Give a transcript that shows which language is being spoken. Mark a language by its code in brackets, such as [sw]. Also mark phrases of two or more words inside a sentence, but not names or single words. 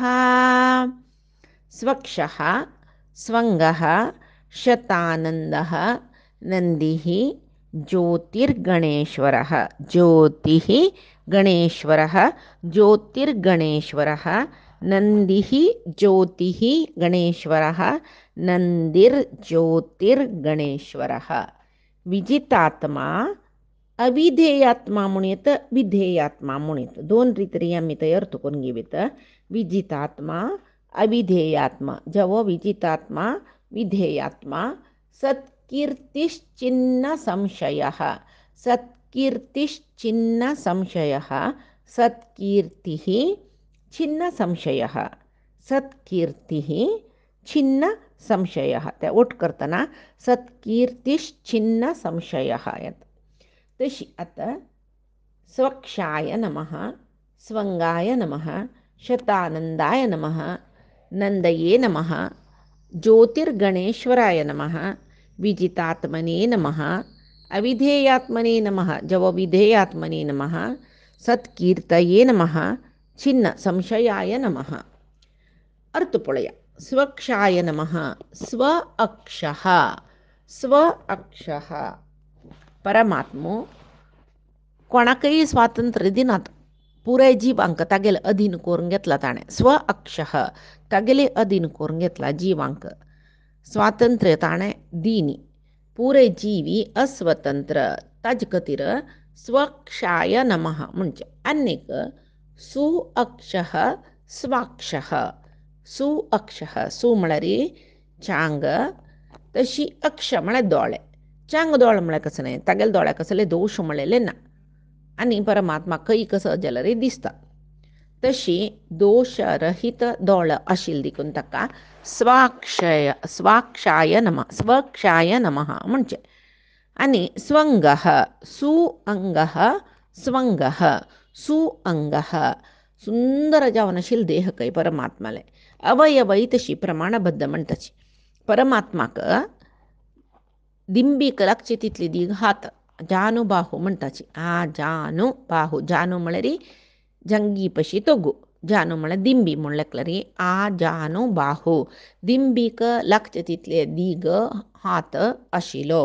[sa] स्वक्षः स्वंगः शतानन्दः नन्दिः ज्योतिर्गणेश्वरः ज्योतिः गणेश्वरः ज्योतिर्गणेश्वरः नन्दिः ज्योतिः गणेश्वरः नन्दिर्ज्योतिर्गणेश्वरः विजितात्मा अविधेयात्मा म्हणून [kok] येतं विधेयात्मा म्हणून येतं दोन रितीने आम्ही ते अर्थ करून घेऊयात [sa] विजितात्मा अविधेयात्मा [kok] जेव्हा विजितात्मा [sa] विधेयात्मा सत्कीर्तिश्चिन्न संशयः सत्कीर्तिश्चिन्न संशयः सत्कीर्तिः छिन्न संशयः सत्कीर्तिः छिन्न संशयः [kok] ते ओट करतना [sa] सत्कीर्तिश्चिन्न संशयः [kok] येता तशी आता [sa] स्वक्षाय नमः स्वंगाय नमः शतानंदाय नमः नंदये नमः ज्योतिर्गणेश्वराय नमः विजितात्मने नमः अविधेयात्मने नमः जवविधेयात्मने नमः सत्कीर्तये नमः छिन्न संशयाय नमः [kok] अर्थ पळया [sa] स्वक्षाय नमः स्व [kok] अक्षः परमात्मो कोणाकय स्वातंत्र्य दिनात पुराय जीवांक तागेले अधीन करून घेतला ताणें स्व अक्षः तागेले अधीन करून घेतला जीवांक स्वातंत्र्य ताणें दिनी पुरे जीवी अस्वतंत्र ताजे खातीर [sa] स्वक्षाय नमः [kok] म्हणजे अनेक सुअक्षः स्वाक्षः सुअक्षः सु म्हळ्यार चांग तशी अक्ष म्हळ्यार दोळे चांग दोळ म्हळ्यार कसं नाही तागेले दोळ्याक कसले दोश म्हळेले ना आनी परमात्मा कैक जाल्यार दिसता तशी दोशरहित दोळ आशिल्ली देखून ताका [sa] स्वाक्षाय नमः स्वक्षाय नमः [kok] म्हणजे आनी [sa] स्वंगः सुअंगः स्वंगः सुअंगः [kok] सुंदर जावन आशिल्लो देह कय परमात्माले अवयवय तशी प्रमाणबद्ध म्हणटाची परमात्माक दिंबीक लागचे तितली दीग हात जानुबाहू म्हणटाची जानुबाहू जानु म्हळ्यार जंगी पशी तोगू जानू म्हळ्यार दिंबी म्हणलें री आ जानू बाहू दिंबीक लागचे तितले दीग हात आशिलो.